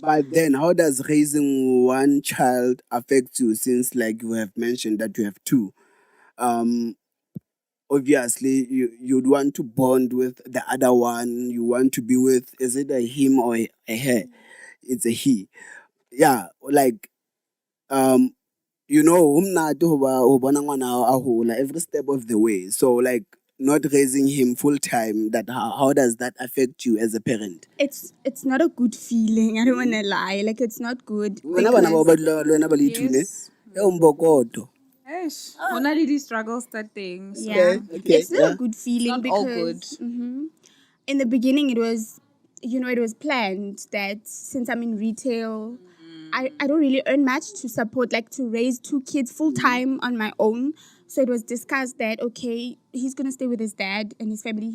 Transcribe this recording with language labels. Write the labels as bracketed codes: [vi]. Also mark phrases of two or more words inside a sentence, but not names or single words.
[en] But then how does raising one child affect you, since like you have mentioned that you have two? obviously you'd want to bond with the other one. You want to be with, is it a him or a her? It's a he. Yeah, like [st] umnati ho bona ngwana a hola [en] every step of the way. So like not raising him full time, that how does that affect you as a parent? It's not a good feeling. I don't want to lie. Like, it's not good. [st] Wena bana ba [en] Because [st] ba le ba le two ne [en] Yes. e umbokoto. [st] Eish, hona le di-struggles [en] that thing. [st] So [en] yeah, Okay, it's not yeah. a good feeling not all because in the beginning it was, it was planned that since I'm in retail, I don't really earn much to support, like to raise two kids full time on my own. So it was discussed that, okay, he's going to stay with his dad and his family.